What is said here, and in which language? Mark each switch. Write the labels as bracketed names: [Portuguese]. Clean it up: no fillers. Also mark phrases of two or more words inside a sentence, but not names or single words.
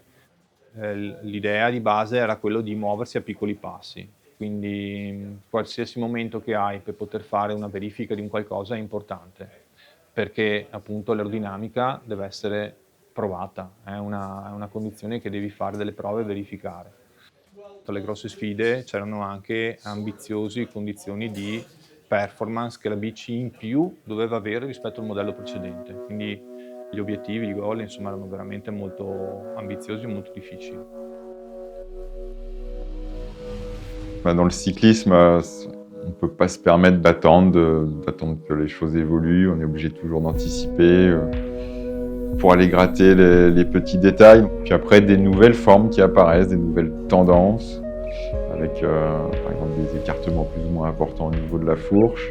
[Italian] L'idea di base era quello di muoversi a piccoli passi, quindi qualsiasi momento che hai per poter fare una verifica di un qualcosa è importante, perché appunto l'aerodinamica deve essere provata, è una condizione che devi fare delle prove e verificare. Tra le grosse sfide c'erano anche ambiziosi condizioni di performance che la bici in più doveva avere rispetto al modello precedente, quindi gli obiettivi, i goal, insomma, erano veramente molto ambiziosi e molto difficili. [French] Dans le cyclisme, on ne peut pas se permettre d'attendre que les choses évoluent, on est obligé toujours d'anticiper pour aller gratter les petits détails. Puis après, des nouvelles formes qui apparaissent, des nouvelles tendances, avec par exemple des écartements plus ou moins importants au niveau de la fourche.